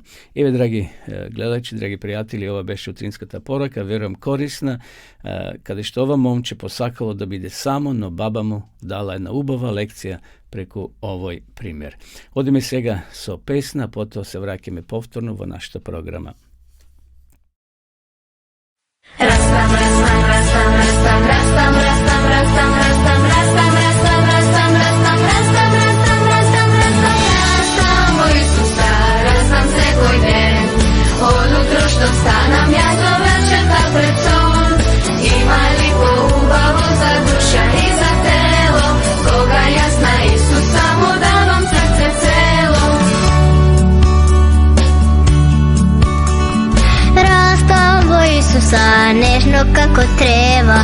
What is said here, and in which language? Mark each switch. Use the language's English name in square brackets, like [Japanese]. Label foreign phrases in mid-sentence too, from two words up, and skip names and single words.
[Macedonian] Еве, драги гледачи, драги пријатели, ова беше утринската порака, верувам корисна, каде што ова момче посакало да биде само, но баба му дала една убава лекција преку овој пример. Одиме сега со песна, потоа се враќаме повторно во нашата програма. Расtam, расtam, расtam, расtam, расtam, расtam, расtam, расtam, расtam, расtam, расtam, расtam, расtam, расtam, расtam, расtam, расtam, о Исуса, расtam секој ден. Од утро што станам, јас до вечерта пред сон. Има ли поубаво за душа и за тело, кога јас на Исуса му давам срце цело. Растам во Исуса, нежно како трева.